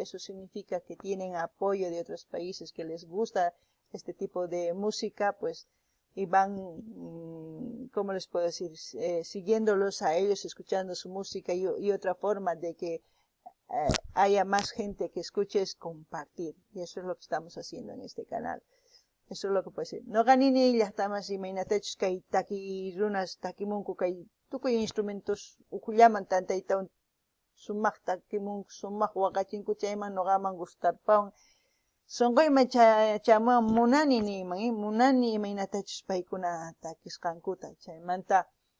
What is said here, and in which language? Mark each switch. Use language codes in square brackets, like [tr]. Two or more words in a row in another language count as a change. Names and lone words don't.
[es] Eso significa que tienen apoyo de otros países, que les gusta este tipo de música, pues, y van, ¿cómo les puedo decir? Siguiéndolos a ellos, escuchando su música, y otra forma de que haya más gente que escuche es compartir. Y eso es lo que estamos haciendo en este canal. Eso es lo que puede ser. [qu] No ganini llaqtamas imaynatachus kay taki runas takimunku kay tukuy instrumentos ukullaman tantaytawan sumaq takimunku sumaq waqachinku chayman noqaman gustarpawan sunquyman chaman munani niyman munani imaynatachus paykuna takisqankuta chaymanta